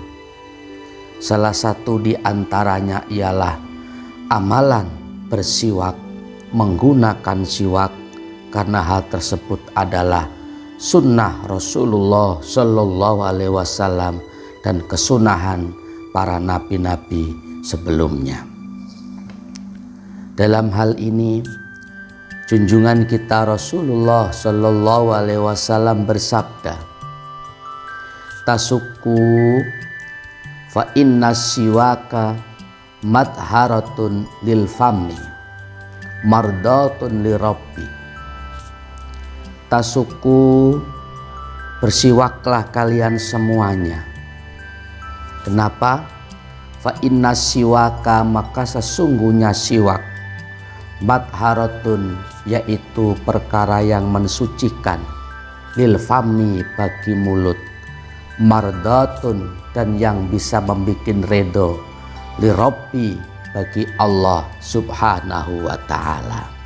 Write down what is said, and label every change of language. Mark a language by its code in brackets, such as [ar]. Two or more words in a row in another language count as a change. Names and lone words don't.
[id] Salah satu di antaranya ialah amalan bersiwak, menggunakan siwak, karena hal tersebut adalah sunnah Rasulullah Shallallahu Alaihi Wasallam dan kesunahan para nabi-nabi sebelumnya. Dalam hal ini, junjungan kita Rasulullah Shallallahu Alaihi Wasallam bersabda, [ar] "تسوكوا فإن السواك مطهرة للفم مرضاة للرب." [id] Tasuku, bersiwaklah kalian semuanya. Kenapa? [ar] فإن السواك, [id] maka sesungguhnya siwak, madharatun, yaitu perkara yang mensucikan, [ar] للفم, [id] bagi mulut, mardatun, dan yang bisa membikin redo, [ar] للرب, [id] bagi Allah subhanahu wa ta'ala.